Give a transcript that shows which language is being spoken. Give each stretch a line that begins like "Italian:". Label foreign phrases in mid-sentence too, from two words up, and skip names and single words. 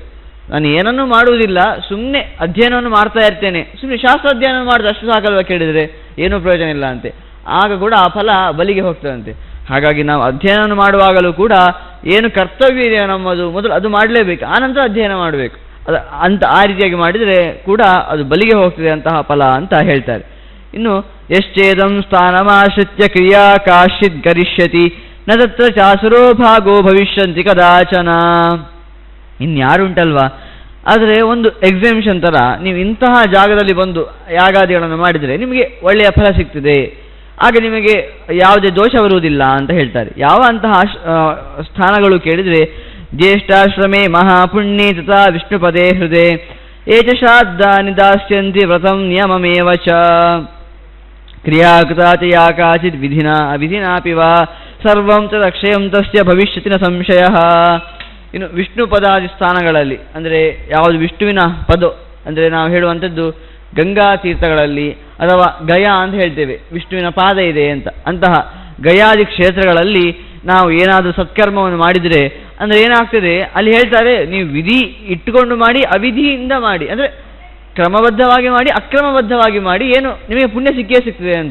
Kannada: ನಾನು ಏನನ್ನೂ ಮಾಡುವುದಿಲ್ಲ, ಸುಮ್ಮನೆ ಅಧ್ಯಯನವನ್ನು ಮಾಡ್ತಾ ಇರ್ತೇನೆ, ಸುಮ್ಮನೆ ಶಾಸ್ತ್ರಾಧ್ಯಯನ ಮಾಡಿದ್ರೆ ಅಷ್ಟು ಸಾಕಲ್ವ ಕೇಳಿದರೆ ಏನೂ ಪ್ರಯೋಜನ ಇಲ್ಲ ಅಂತೆ, ಆಗ ಕೂಡ ಆ ಫಲ ಬಲಿಗೆ ಹೋಗ್ತದಂತೆ. ಹಾಗಾಗಿ ನಾವು ಅಧ್ಯಯನ ಮಾಡುವಾಗಲೂ ಕೂಡ ಏನು ಕರ್ತವ್ಯ ಇದೆ ನಮ್ಮದು ಮೊದಲು ಅದು ಮಾಡಲೇಬೇಕು, ಆನಂತರ ಅಧ್ಯಯನ ಮಾಡಬೇಕು. ಅದು ಅಂತ ಆ ರೀತಿಯಾಗಿ ಮಾಡಿದರೆ ಕೂಡ ಅದು ಬಲಿಗೆ ಹೋಗ್ತದೆ ಅಂತಹ ಫಲ ಅಂತ ಹೇಳ್ತಾರೆ.
Sanskrit: ಇನ್ನು ಯಶ್ಚೇದಂ ಸ್ಥಾನಮಾಶ್ರಿತ್ಯ ಕ್ರಿಯಾ ಕಾಶ್ಚಿತ್ ಕರಿಷ್ಯತಿ ನ ತತ್ರ ಚಾಸುರೋ ಭಾಗೋ ಭವಿಷ್ಯಂತಿ ಕದಾಚನ.
Kannada: ಇನ್ಯಾರುಂಟಲ್ವಾ, ಆದರೆ ಒಂದು ಎಕ್ಸಾಮಿಷನ್ ಥರ ನೀವು ಇಂತಹ ಜಾಗದಲ್ಲಿ ಬಂದು ಯಾಗಾದಿಗಳನ್ನು ಮಾಡಿದರೆ ನಿಮಗೆ ಒಳ್ಳೆಯ ಫಲ ಸಿಗ್ತದೆ, ಆಗ ನಿಮಗೆ ಯಾವುದೇ ದೋಷ ಬರುವುದಿಲ್ಲ ಅಂತ ಹೇಳ್ತಾರೆ. ಯಾವ ಅಂತಹ ಸ್ಥಾನಗಳು ಕೇಳಿದರೆ
Sanskrit: ಜ್ಯೇಷ್ಠಾಶ್ರಮೇ ಮಹಾಪುಣ್ಯೇ ತಥಾ ವಿಷ್ಣುಪದೇ ಹೃದಯ ಏಚ ಶ್ರಾದ್ದಾನಿ ದಾಸ್ಯಂತಿ ವ್ರತಂ ನಿಯಮಮೇವ ಚ ಕ್ರಿಯಾಕೃತಾ ಚ ಯಾ ಕಾಚಿತ್ ವಿಧಿನಾ ಅವಿಧಿನಾಪಿ ವಾ ಸರ್ವಂ ಚ ಅಕ್ಷಯಂ ತಸ್ಯ ಭವಿಷ್ಯತಿ ನ ಸಂಶಯಃ.
Kannada: ಇನ್ನು ವಿಷ್ಣು ಪದಾದಿ ಸ್ಥಾನಗಳಲ್ಲಿ ಅಂದರೆ ಯಾವುದು ವಿಷ್ಣುವಿನ ಪದ ಅಂದರೆ ನಾವು ಹೇಳುವಂಥದ್ದು ಗಂಗಾ ತೀರ್ಥಗಳಲ್ಲಿ ಅಥವಾ ಗಯಾ ಅಂತ ಹೇಳ್ತೇವೆ, ವಿಷ್ಣುವಿನ ಪಾದ ಇದೆ ಅಂತ. ಅಂತಹ ಗಯಾದಿ ಕ್ಷೇತ್ರಗಳಲ್ಲಿ ನಾವು ಏನಾದರೂ ಸತ್ಕರ್ಮವನ್ನು ಮಾಡಿದರೆ ಅಂದರೆ ಏನಾಗ್ತದೆ, ಅಲ್ಲಿ ಹೇಳ್ತಾರೆ ನೀವು ವಿಧಿ ಇಟ್ಟುಕೊಂಡು ಮಾಡಿ ಅವಿಧಿಯಿಂದ ಮಾಡಿ, ಅಂದರೆ ಕ್ರಮಬದ್ಧವಾಗಿ ಮಾಡಿ ಅಕ್ರಮಬದ್ಧವಾಗಿ ಮಾಡಿ ಏನು ನಿಮಗೆ ಪುಣ್ಯ ಸಿಕ್ಕೇ ಸಿಗ್ತದೆ ಅಂತ.